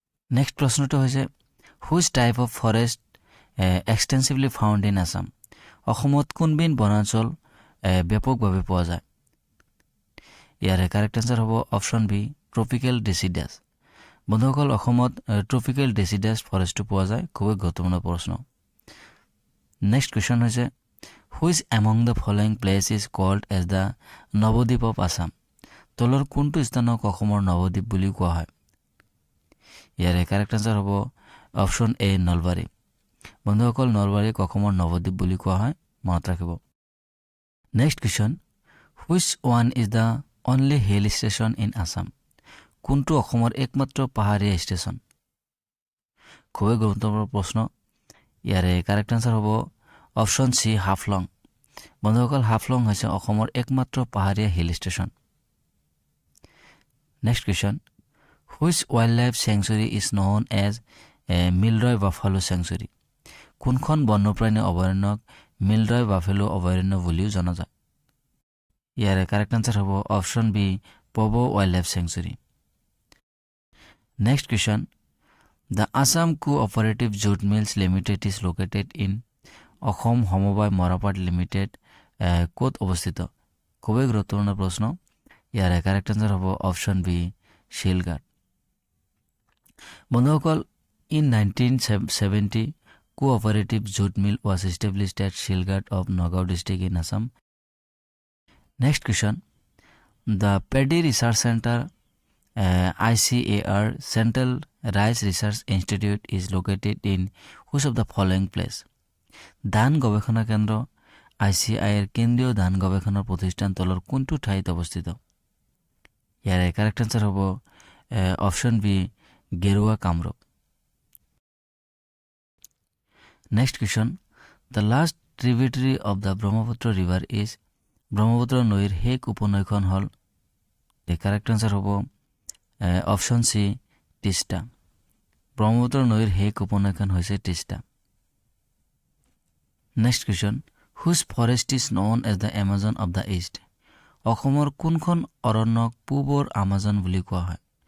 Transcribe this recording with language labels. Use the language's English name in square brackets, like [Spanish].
[English] Next প্ৰশ্নটো হৈছে which type of forest extensively found in Assam. [Assamese] অসমত কোনবিধ বনাঞ্চল ব্যাপকভাৱে পোৱা যায়? ইয়াৰে [English] correct answer [Assamese] হ'ব অপশ্যন বি ট্ৰপিকেল ডেচিডাছ। বন্ধুসকল অসমত ট্ৰপিকেল ডেচিডাছ ফৰেষ্টটো পোৱা যায়, খুবেই গুৰুত্বপূৰ্ণ প্ৰশ্ন। [English] Next question হৈছে which among the following place is called as the Nabadwip of Assam. [Assamese] তলৰ কোনটো স্থানক অসমৰ নৱদ্বীপ বুলি কোৱা হয়? ইয়াৰে [English] correct answer [Assamese] হ'ব অপশ্যন এ নলবাৰী। বন্ধুসকল নলবাৰীক অসমৰ নৱদ্বীপ বুলি কোৱা হয়, মনত ৰাখিব। [English] Next question which one is the only hill station in Assam. [Assamese] কোনটো অসমৰ একমাত্ৰ পাহাৰীয়া ষ্টেচন? খুবেই গুৰুত্বপূৰ্ণ প্ৰশ্ন। ইয়াৰে [English] correct answer [Assamese] হ'ব অপশ্যন চি হাফলং। বন্ধুসকল হাফলং হৈছে অসমৰ একমাত্ৰ পাহাৰীয়া hill station. [English] Next question which wildlife sanctuary is known as Milroy buffalo sanctuary. [Assamese] কোনখন বন্যপ্ৰাণী অভয়াৰণ্যক মিলৰয় বাফেলো অভয়াৰণ্য বুলিও জনা যায়? ইয়াৰে [English] correct answer [Assamese] হ'ব অপশ্যন বি পবো wild life sanctuary. [English] Next question the Assam cooperative jute mills limited is located in. [Assamese] Assam সমবায় মৰাপাট লিমিটেড ক'ত অৱস্থিত? খুবেই গুৰুত্বপূৰ্ণ প্ৰশ্ন। ইয়াৰে [English] correct answer [Assamese] হ'ব অপশ্যন বি শিলঘাট। [English] বন্ধুসকল in 1970 cooperative jute mill was established at Shilghat of Nagaon district in Assam. Next question. The Paddy Research Center ICAR Central Rice Research Institute is located in which of the following place? [Assamese] ধান গৱেষণা কেন্দ্ৰ ICAR কেন্দ্ৰীয় ধান গৱেষণা প্ৰতিষ্ঠান তলৰ কোনটো ঠাইত অৱস্থিত? ইয়াৰে [English] correct answer [Assamese] হ'ব অপশ্যন বি গেৰুৱা Kamrup. [English] Next question. The last tributary of the Brahmaputra river is [Assamese] Brahmaputra নৈৰ শেষ উপনৈখন হ'ল? [English] The correct answer হ'ব option C Teesta. [Assamese] ব্ৰহ্মপুত্ৰ নৈৰ শেষ উপনৈখন হৈছে Teesta. [English] Next question which forest is known as the Amazon of the east. [Assamese] অসমৰ কোনখন অৰণ্যক পূবৰ আমাজন বুলি কোৱা হয়?